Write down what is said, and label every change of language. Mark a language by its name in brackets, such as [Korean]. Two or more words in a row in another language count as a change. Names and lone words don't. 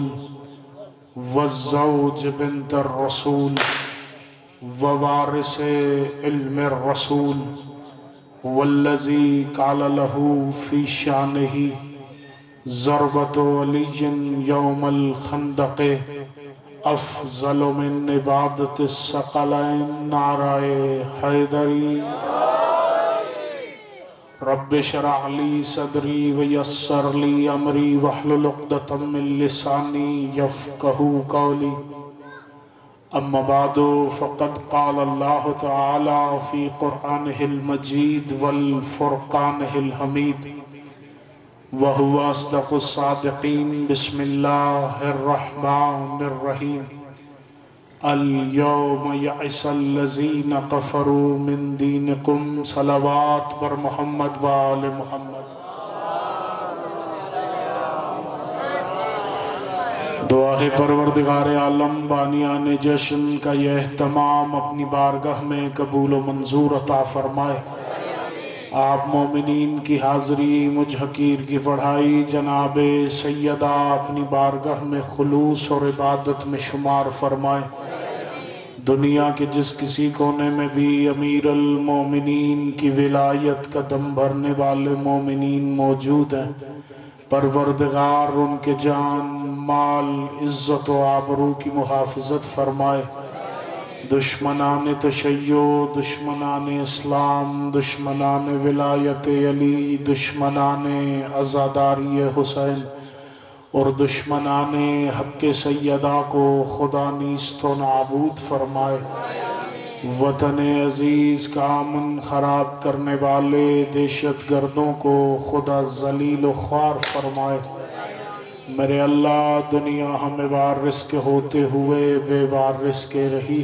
[Arabic] والزوج بنت الرسول ووارث علم الرسول والذي قال له في شانه ضربة علي يوم الخندق افضل من عبادت الثقلین [Urdu] نعرہ حیدری [Arabic] رب اشرح لی صدری ویسر لی امری واحلل عقدۃ من لسانی یفقہوا قولی اما بعد فقد قال اللہ تعالی فی قرآنہ المجید والفرقانہ الحمید وهو أصدق الصادقين بسم الله الرحمن الرحيم اليوم يئس الذين كفروا من دينكم [Persian] صلوات بر محمد وآل محمد [Urdu] دعا ہے پروردگار عالم بانیان جشن کا یہ اہتمام اپنی بارگاہ میں قبول و منظور عطا فرمائے آپ مومنین کی حاضری مجھ حقیر کی پڑھائی جناب سیدہ اپنی بارگاہ میں خلوص اور عبادت میں شمار فرمائے دنیا کے جس کسی کونے میں بھی امیر المومنین کی ولایت کا دم بھرنے والے مومنین موجود ہیں پروردگار ان کے جان مال عزت و آبرو کی محافظت فرمائے دشمنان تشیع دشمنان اسلام دشمنان ولایت علی دشمنان عزاداری حسین اور دشمنان حق سیدہ کو خدا نیست و نابود فرمائے وطن عزیز کا امن خراب کرنے والے دہشت گردوں کو خدا ذلیل و خوار فرمائے میرے اللہ دنیا ہمیں وارث کے ہوتے ہوئے بے وارث کے رہی